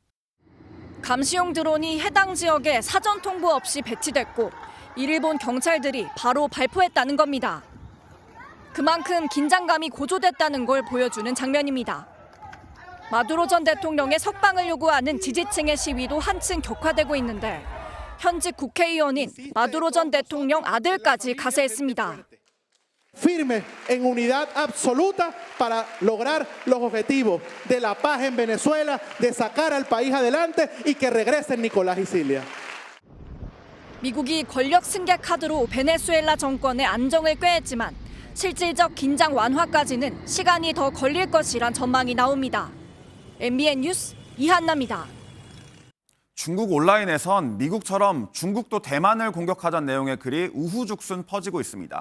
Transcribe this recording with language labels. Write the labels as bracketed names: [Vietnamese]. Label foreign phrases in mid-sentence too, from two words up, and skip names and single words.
[Korean] 감시용 드론이 해당 지역에 사전 통보 없이 배치됐고 일본 경찰들이 바로 발포했다는 겁니다. 그만큼 긴장감이 고조됐다는 걸 보여주는 장면입니다. 마두로 전 대통령의 석방을 요구하는 지지층의 시위도 한층 격화되고 있는데 현직 국회의원인 마두로 전 대통령 아들까지 가세했습니다. [Spanish] Firme en unidad absoluta para lograr los objetivos de la paz en Venezuela, de sacar al país adelante y que regresen Nicolás y Cilia. [Korean] 미국이 권력 승계 카드로 베네수엘라 정권의 안정을 꾀했지만 실질적 긴장 완화까지는 시간이 더 걸릴 것이란 전망이 나옵니다. MBN 뉴스 이한나입니다. 중국 온라인에선 미국처럼 중국도 대만을 공격하자는 내용의 글이 우후죽순 퍼지고 있습니다.